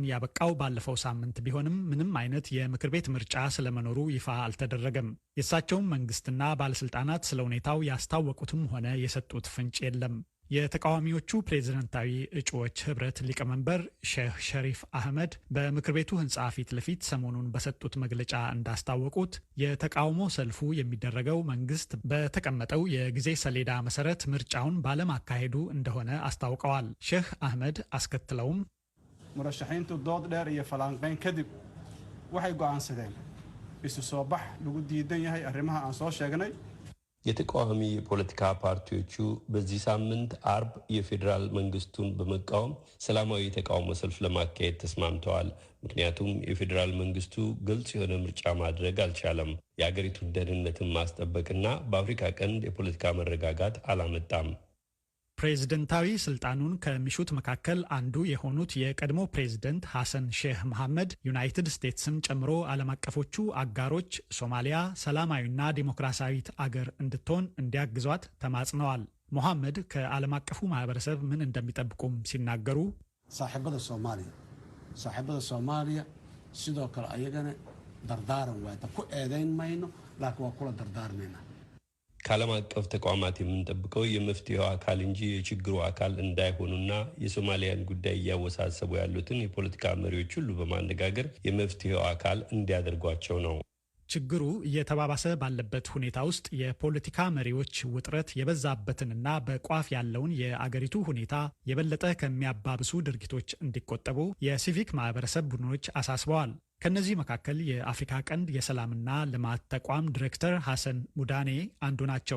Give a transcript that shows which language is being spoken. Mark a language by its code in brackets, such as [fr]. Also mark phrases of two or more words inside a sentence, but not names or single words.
[am] ያበቃው ባለፈው ሳምንት ቢሆንም ምንም አይነት የምክር ቤት ምርጫ ስለመኖሩ ይፋ አልተደረገም። የእሳቸውም መንግስትና ባለስልጣናት ስለ ሁኔታው ያስታወቁትም ሆነ የሰጡት ፍንጭ የለም። የተቃዋሚዎቹ ፕሬዝደንታዊ እጩዎች ህብረት ሊቀመንበር ሼህ ሸሪፍ አህመድ በምክር ቤቱ ህንፃ ፊት ለፊት ሰሞኑን በሰጡት መግለጫ እንዳስታወቁት የተቃውሞ ሰልፉ የሚደረገው መንግስት በተቀመጠው የጊዜ ሰሌዳ መሰረት ምርጫውን ባለማካሄዱ እንደሆነ አስታውቀዋል። ሼህ አህመድ አስከትለውም [so] musharixiintu dood dheer iyo falanqeyn kadib waxay go'aansadeen isu soo bax lagu diidan yahay arrimaha aan soo sheegnay [am] የተቃዋሚ የፖለቲካ ፓርቲዎቹ በዚህ ሳምንት አርብ የፌዴራል መንግስቱን በመቃወም ሰላማዊ የተቃውሞ ሰልፍ ለማካሄድ ተስማምተዋል። ምክንያቱም የፌዴራል መንግስቱ ግልጽ የሆነ ምርጫ ማድረግ አልቻለም፣ የአገሪቱን ደህንነትን ማስጠበቅና በአፍሪካ ቀንድ የፖለቲካ መረጋጋት አላመጣም። ፕሬዝደንታዊ ስልጣኑን ከሚሹት መካከል አንዱ የሆኑት የቀድሞ ፕሬዝደንት ሐሰን ሼህ መሐመድ ዩናይትድ ስቴትስን ጨምሮ ዓለም አቀፎቹ አጋሮች ሶማሊያ ሰላማዊና ዲሞክራሲያዊት አገር እንድትሆን እንዲያግዟት ተማጽነዋል። መሐመድ ከዓለም አቀፉ ማህበረሰብ ምን እንደሚጠብቁም ሲናገሩ [so] saaxiibada Soomaaliya sidoo kale ayagana dardaaran waa ta ku eedayn mayno laakiin waa kula dardaarmayna [am] ከዓለም አቀፍ ተቋማት የምንጠብቀው የመፍትሄው አካል እንጂ የችግሩ አካል እንዳይሆኑና የሶማሊያን ጉዳይ እያወሳሰቡ ያሉትን የፖለቲካ መሪዎች ሁሉ በማነጋገር የመፍትሄው አካል እንዲያደርጓቸው ነው። ችግሩ እየተባባሰ ባለበት ሁኔታ ውስጥ የፖለቲካ መሪዎች ውጥረት የበዛበትንና በቋፍ ያለውን የአገሪቱ ሁኔታ የበለጠ ከሚያባብሱ ድርጊቶች እንዲቆጠቡ የሲቪክ ማህበረሰብ ቡድኖች አሳስበዋል። ከነዚህ መካከል የአፍሪካ ቀንድ የሰላምና ልማት ተቋም ዲሬክተር ሐሰን ሙዳኔ አንዱ ናቸው።